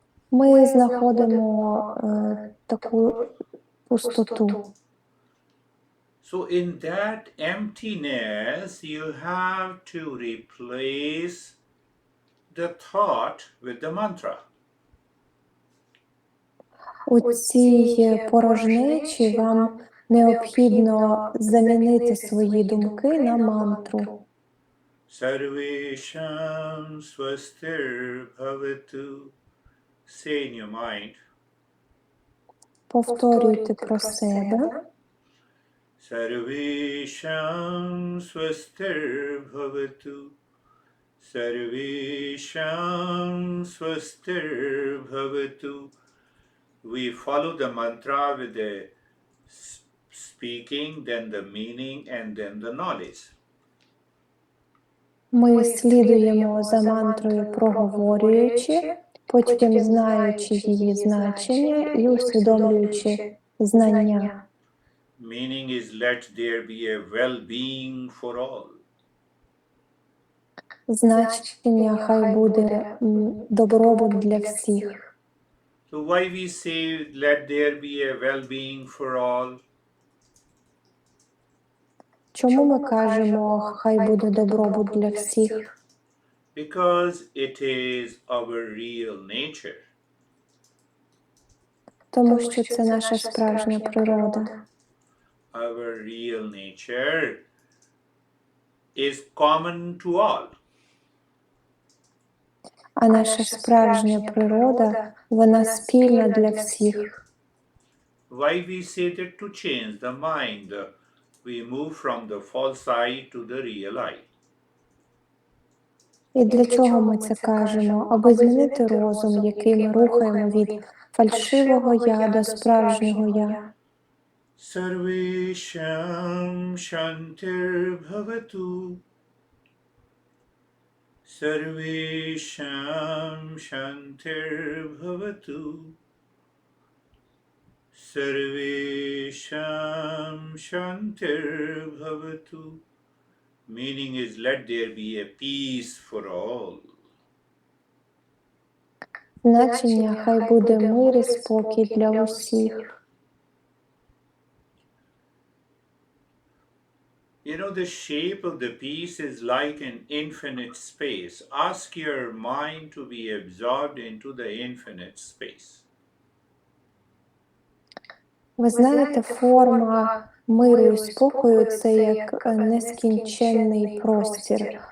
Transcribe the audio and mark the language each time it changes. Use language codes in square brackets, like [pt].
[uk] Ми знаходимо таку пустоту. [en] So in that emptiness, you have to replace the thought with the mantra. [uk] У цій порожнечі вам необхідно замінити свої думки на мантру. [sa] Sarvesham swastir bhavatu. [en] Say in your mind. [uk] Повторюйте про себе. [sa] Sarvesham swastir bhavatu. Sarvesham swastir bhavatu. [en] We follow the mantra with the speaking, then the meaning, and then the knowledge. [uk] Ми слідуємо за мантрою, проговорюючи, потім знаючи її значення і усвідомлюючи знання. [en] Meaning is let there be a well-being for all. [uk] Значення хай буде добробут для всіх. [en] So why we say let there be a well-being for all? [uk] Чому ми кажемо, хай буде добробут для всіх? [en] Because it is our real nature. [uk] Тому що це наша справжня природа. [en] Our real nature is common to all. [uk] А наша справжня природа, вона спільна для всіх. [en] Why we say that to change the mind, we move from the false eye to the real eye. [uk] І для чого ми це кажемо? Аби змінити розум, який ми рухаємо від фальшивого я до справжнього я. [sa] Sarvesham shantir bhavatu. Sarvesham Shantirbhavatu. Sarvesham Shantirbhavatu. [en] Meaning is, let there be a peace for all. [uk] Значення хай буде мир і спокій для усіх. [en] You know, the shape of the peace is like an infinite space. Ask your mind to be absorbed into the infinite space. [uk] Ви знаєте, форма миру і спокою – це як нескінченний простір.